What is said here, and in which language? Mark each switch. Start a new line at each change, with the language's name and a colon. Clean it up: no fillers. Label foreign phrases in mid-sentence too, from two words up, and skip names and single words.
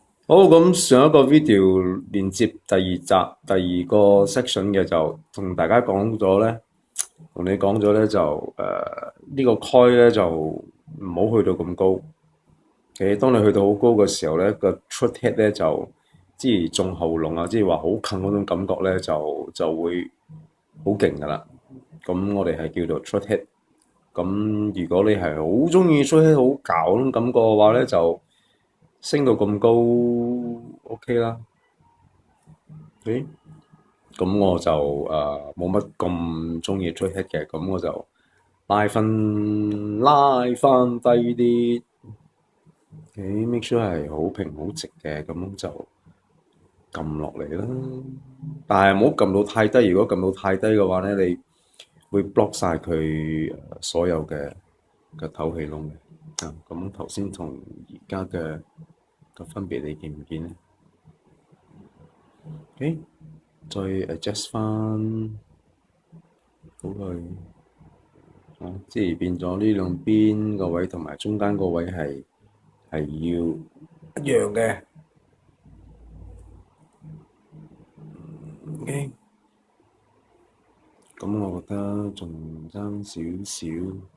Cantonese: 好，咁上一個 video 連接第二集第二個 section 嘅就同大家講咗咧，同你講咗咧就呢個開咧就唔好去到咁高。當你去到好高嘅時候咧，個
English: throat head
Cantonese: 咧就即係中喉嚨啊，即係話好近嗰種感覺咧就會好勁噶啦。咁我哋係叫做
English: throat head。
Cantonese: 咁如果你係好中意
English: throat head
Cantonese: 好搞嗰種感覺嘅話咧，就升到咁高 OK 啦。咁我就冇乜咁中意
English: throat head
Cantonese: 嘅，咁我就拉翻低啲。
English: make sure
Cantonese: 係好平好直嘅，咁就撳落嚟啦。但係唔好撳到太低，如果撳到太低嘅話咧，你會 block 晒佢所有嘅透氣窿嘅。咁頭先同而家嘅分別你見唔見咧？OK，再 adjust 翻好佢，即係變咗呢兩邊個位同埋中間個位係要一樣嘅。OK，咁我覺得仲爭少少。